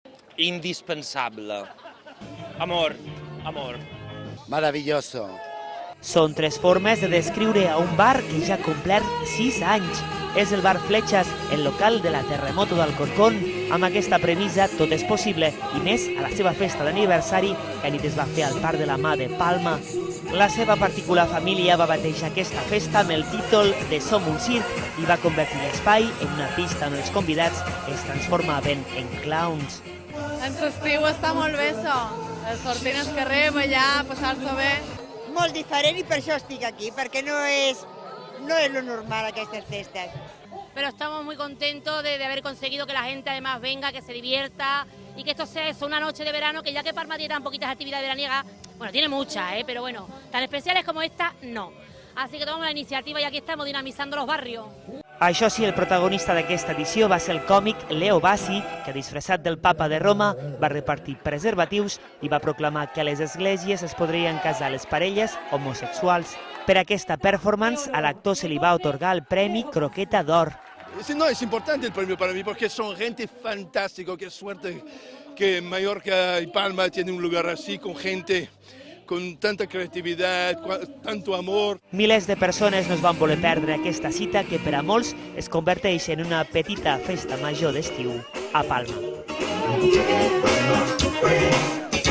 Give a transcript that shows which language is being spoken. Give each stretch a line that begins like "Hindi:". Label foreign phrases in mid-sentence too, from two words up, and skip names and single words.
Spanish: indispensable. Amor, amor. Maravilloso.
Catalan: Són 3 formes de descriure a un bar que ja ha complert 6 anys. És el bar Fletxes, el local de la Terremoto d'Alcorcón. Amb aquesta premissa tot és possible, i més a la seva festa d'aniversari que anit es va fer al Parc de la Mà de Palma. La seva particular família va batejar aquesta festa amb el títol de Som un circ i va convertir l'espai en una pista on els convidats es transformaven en clowns. En l'estiu està molt bé, això. Sortir al carrer, ballar, passar-s'ho bé. Molt diferent i per això estic aquí, perquè no és lo normal aquestes festes.
Spanish: Pero estamos muy contentos de haber conseguido que la gente además venga, que se divierta y que esto sea eso, una noche de verano, que ya que Palma tiene tan poquitas actividades veraniegas, bueno, tiene muchas, pero bueno, tan especiales como esta, no. Así que tomamos la iniciativa y aquí estamos dinamizando los barrios.
Catalan: Això sí, el protagonista d'aquesta edició va ser el còmic Leo Bassi, que disfressat del papa de Roma va repartir preservatius i va proclamar que a les esglésies es podrien casar les parelles homosexuals. Per aquesta performance, a l'actor se li va otorgar el Premi Croqueta d'Or.
Spanish: No, es importante el premio para mí porque son gente fantástica, qué suerte que Mallorca y Palma tienen un lugar así, con gente con tanta creatividad, tanto amor.
Catalan: Milers de persones no es van voler perdre aquesta cita que per a molts es converteix en una petita festa major d'estiu a Palma.